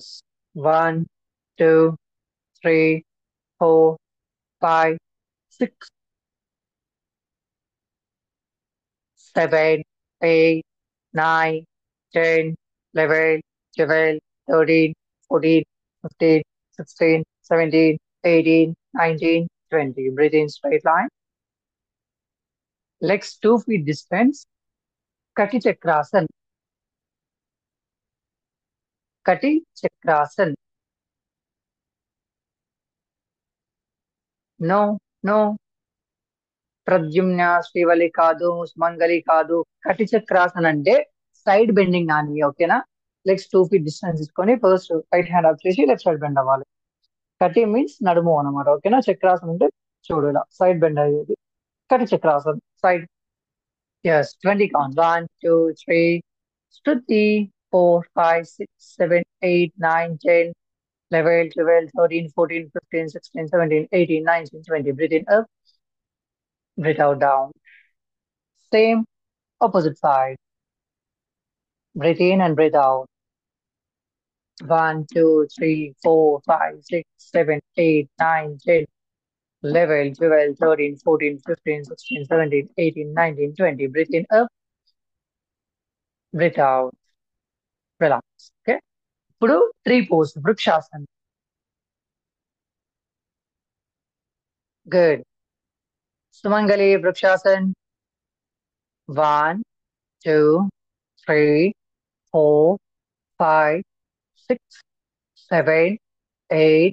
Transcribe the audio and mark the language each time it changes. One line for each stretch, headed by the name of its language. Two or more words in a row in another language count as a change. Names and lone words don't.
English: 1 2 3 4 5 6 7 8 9 10 11 12 13 14 15 16 17 18 19 20. Breathe in straight line. Legs 2 feet distance. Kati Chakrasana. Kati Chakrasana. No, no.
Telugu: ప్రద్యుమ్న శ్రీవల్లి కాదు, సుమంగలి కాదు. కటి చక్రాసన అంటే
English: side bending
Telugu: నాని. ఓకేనా?
English: legs 2 feet distance తీసుకొని first right hand up చేసి left side bend అవ్వాలి.
Telugu: కటి మీన్స్ నడుము అనమాట. ఓకేనా? చక్రాసన అంటే చూడు ఇలా
English: side bend
Telugu: అయ్యేది.
English: Kati Chakrasana side. Yes. 20 count. 1 2 3 Shruti 4 5 6 7 8 9 10 11 12 13 14 15 16 17 18 19 20. Breathe in up. Breathe out down. Same opposite side. Breathe in and breathe out. 1 2 3 4 5 6 7 8 9 10 11 12 13 14 15 16 17 18 19 20. Breathe in up. Breathe out. Relax. Okay. ఇప్పుడు 3 pose. Vrikshasana. Good. Sumangali Vrikshasana. 1 2 3 4 5 6 7 8.